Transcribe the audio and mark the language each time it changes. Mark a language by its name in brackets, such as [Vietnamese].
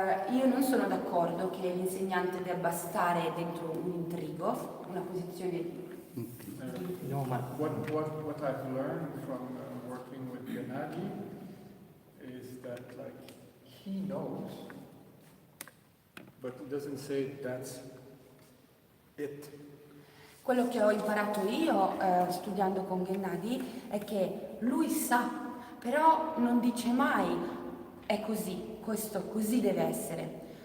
[Italian] Io non sono d'accordo che l'insegnante debba stare dentro un intrigo, una posizione di... No, ma [English] What I've learned from working with Gennady is that like he knows, but he doesn't say that's it. [Italian] Quello che ho imparato io studiando con Gennady è che lui sa, però non dice mai è così, questo così deve essere.